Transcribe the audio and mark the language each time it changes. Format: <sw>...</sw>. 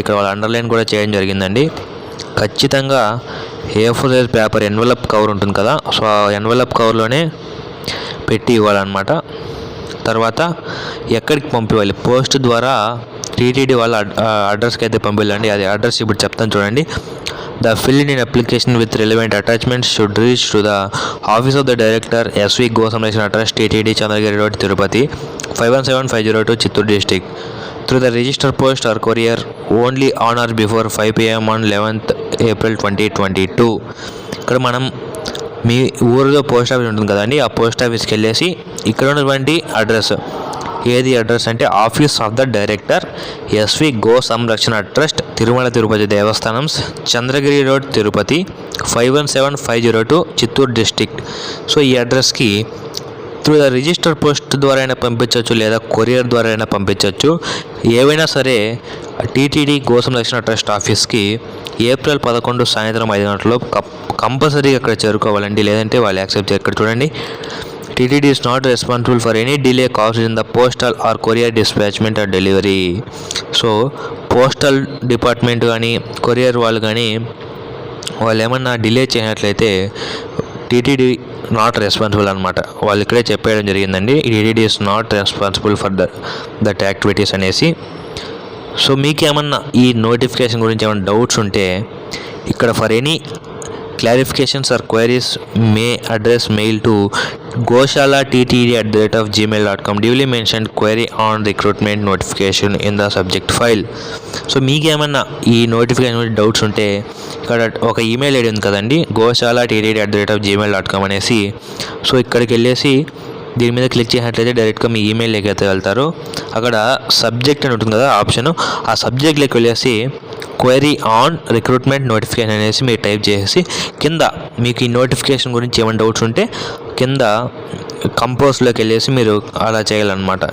<te>ఇక్కడ వాళ్ళు అండర్లైన్ కూడా చేయడం జరిగిందండి. ఖచ్చితంగా A4 size paper envelope cover ఉంటుంది కదా, సో ఆ ఎన్వలప్ కవర్లోనే పెట్టి ఇవ్వాలన్నమాట. తర్వాత ఎక్కడికి పంపించాలి, పోస్ట్ ద్వారా TTD వాళ్ళ అడ్రస్కి అయితే పంపించాలండి. అది అడ్రస్ ఇప్పుడు చెప్తాను చూడండి.</te> <en>The filled in application with relevant attachments should reach to the office of the director, SV Gosamrashana Trust, TTD, Chandragiri Road, Tirupati, 517502, Chittoor district, through the register post or courier only on or before 5 p.m. on 11th April 2022.</en> <te>ఇక్కడ మనం మీ ఊరిలో post office ఉంటుంది కదండి, ఆ post ఆఫీస్కి వెళ్ళేసి ఇక్కడ ఉన్నటువంటి అడ్రస్ ఏది అడ్రస్ అంటే office of the director, SV go సంరక్షణ ట్రస్ట్, తిరుమల తిరుపతి దేవస్థానం, Chandragiri road, Tirupati, 517502, Chittoor district. So ఈ అడ్రస్కి త్రూ ద రిజిస్టర్ పోస్ట్ ద్వారా అయినా పంపించవచ్చు, లేదా కొరియర్ ద్వారా అయినా పంపించవచ్చు. ఏవైనా సరే TTD గో సంరక్షణ ట్రస్ట్ ఆఫీస్కి ఏప్రిల్ 11 సాయంత్రం 5 గంటల్లో కంపల్సరీగా అక్కడ చేరుకోవాలండి, లేదంటే వాళ్ళు యాక్సెప్ట్ చేయరు. ఇక్కడ చూడండి,</te> <en>TTD is not responsible for any delay caused in the postal or courier dispatchment or delivery.</en> <te>So postal department కానీ కొరియర్ వాళ్ళు కానీ వాళ్ళు ఏమన్నా డిలే చేయనట్లయితే TTD నాట్ రెస్పాన్సిబుల్ అనమాట. వాళ్ళు ఇక్కడే చెప్పేయడం జరిగిందండి, TTD</te> <en>is not responsible for</en> <te>that activities అనేసి. సో మీకేమన్నా ఈ నోటిఫికేషన్ గురించి ఏమైనా డౌట్స్ ఉంటే ఇక్కడ</te> <en>for any clarifications or queries may address mail to</en> <te>goshala@ttd@gmail.com.</te> <en>duly mentioned query on recruitment notification in the subject file.</en> <te>So మీకేమన్నా ఈ notification doubts ఉంటే ఇక్కడ ఒక ఈమెయిల్ ఐడి ఉంది కదండి, goshala@ttd@gmail.com అనేసి. సో ఇక్కడికి వెళ్ళేసి దీని మీద క్లిక్ చేసినట్లయితే డైరెక్ట్గా మీ ఈమెయిల్లోకి అయితే వెళ్తారు. అక్కడ సబ్జెక్ట్ అని ఉంటుంది కదా ఆప్షన్, ఆ సబ్జెక్ట్లోకి వెళ్ళేసి క్వైరీ ఆన్ రిక్రూట్మెంట్ నోటిఫికేషన్ అనేసి మీరు టైప్ చేసి కింద మీకు ఈ నోటిఫికేషన్ గురించి ఏమైనా డౌట్స్ ఉంటే కింద కంపోజ్లోకి వెళ్ళేసి మీరు అలా చేయాలన్నమాట.</te>